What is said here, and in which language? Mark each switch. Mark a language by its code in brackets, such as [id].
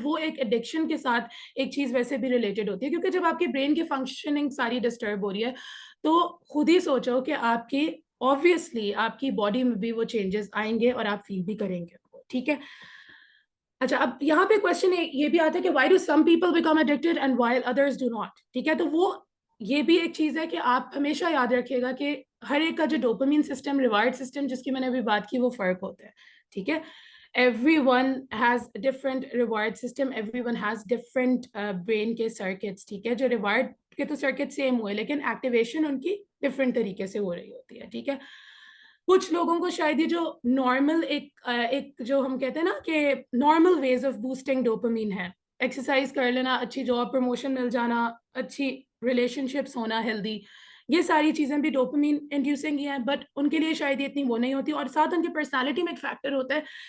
[ur] وہ ایک ایڈکشن کے ساتھ ایک چیز ویسے بھی ریلیٹڈ ہوتی ہے, کیونکہ جب آپ کے برین کی فنکشننگ ساری ڈسٹرب ہو رہی ہے تو خود ہی سوچو کہ آپ کی obviously آپ کی باڈی میں بھی وہ چینجز آئیں گے اور آپ فیل بھی کریں گے. ٹھیک ہے, اچھا اب یہاں پہ کوشچن یہ بھی آتا ہے کہ [en] Why do some people become addicted and while others do not. [ur] ٹھیک ہے, تو وہ یہ بھی ایک چیز ہے کہ آپ ہمیشہ یاد رکھیے گا کہ ہر ایک کا جو ڈوپامین سسٹم, ریوارڈ سسٹم جس کی میں نے ابھی بات کی, وہ فرق ہوتا ہے. ٹھیک ہے, [en] everyone has different reward system, everyone has different brain کے circuits. [ur] ٹھیک ہے, جو ریوارڈ کے تو سرکٹ سیم ہوئے لیکن ایکٹیویشن ان کی ڈفرینٹ طریقے سے ہو رہی ہوتی ہے. ٹھیک ہے, کچھ لوگوں کو شاید یہ جو نارمل ایک جو ہم کہتے ہیں نا کہ [en] normal ways of boosting dopamine [ur] ہے, ایکسرسائز کر لینا, اچھی جاب پروموشن مل جانا, اچھی ریلیشن شپس ہونا ہیلدی, یہ ساری چیزیں بھی ڈوپامین انڈیوسنگ ہی ہیں, بٹ ان کے لیے شاید یہ اتنی وہ نہیں ہوتی. اور ساتھ ان کی پرسنالٹی میں ایک فیکٹر ہوتا ہے